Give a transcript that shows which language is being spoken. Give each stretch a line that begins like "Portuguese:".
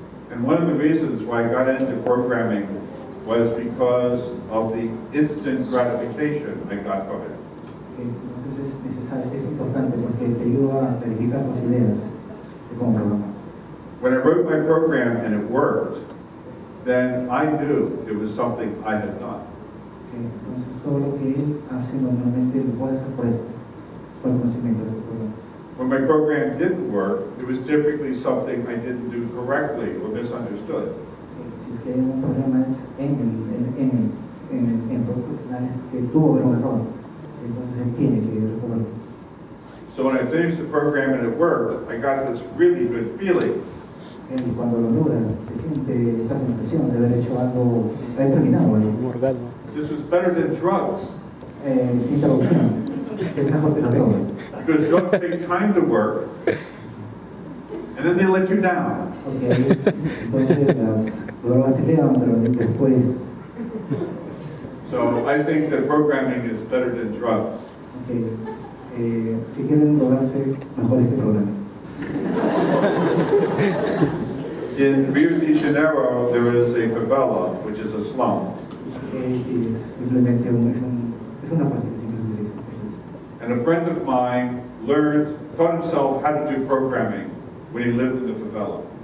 English: And one of the reasons why I got into programming was because of the instant gratification I got from it.
Spanish: Entonces es importante porque te ayuda a verificar tus ideas de cómo programar.
English: When I wrote my program and it worked, then I knew it was something I had done.
Spanish: Entonces todo lo que él hace normalmente lo puede hacer por esto, por el conocimiento de este programa.
English: When my program didn't work, it was typically something I didn't do correctly or misunderstood.
Spanish: Si es que hay un problema es en el producto final es que tuvo que haber un error, entonces él tiene que resolverlo.
English: So when I finished the program and it worked, I got this really good feeling.
Spanish: Y cuando lo logras, se siente esa sensación de haber hecho algo, haber terminado algo.
English: This is better than drugs.
Spanish: Sin traducción, es mejor que las drogas.
English: Because drugs take time to work, and then they let you down. Okay.
Spanish: Entonces las drogas te llevan, pero después.
English: So I think that programming is better than drugs.
Spanish: Okay. Si quieren lograrse, mejor este programa.
English: In Rio de Janeiro, there is a favela, which is a slum.
Spanish: Sí, es simplemente es una parte que siempre se utiliza.
English: And a friend of mine taught himself how to do programming when he lived in the favela.